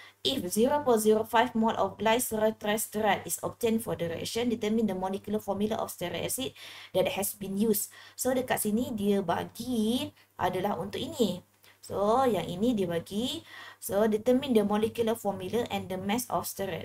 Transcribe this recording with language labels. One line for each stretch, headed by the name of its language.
English: If 0.05 mol of glycerol triesterat is obtained for the reaction, determine the molecular formula of stearic acid that has been used.
Malay: So, dekat sini dia bagi adalah untuk ini. So, yang ini dia bagi.
English: So, determine the molecular formula and the mass of stearic.